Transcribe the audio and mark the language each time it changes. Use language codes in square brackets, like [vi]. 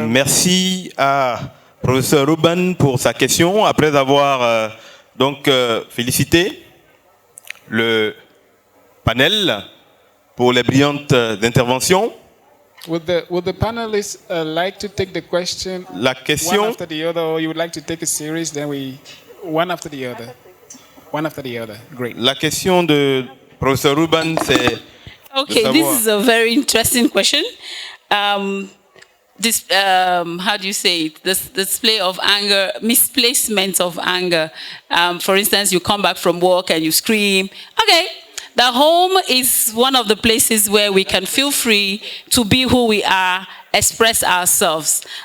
[fr] Merci à professeur Ruban pour sa question. Après avoir félicité le panel pour les brillantes interventions. [en] Would the panelists like to take the question [fr] La question, [en] one after the other, or you would like to take a series, then one after the other? One after the other. Great. [fr] La question de professeur Ruban, c'est [en] Okay, this is a very interesting question. This, how do you say it? This display of anger, misplacement of anger. For instance, you come back from work and you scream. Okay, the home is one of the places where we can feel free to be who we are, express ourselves.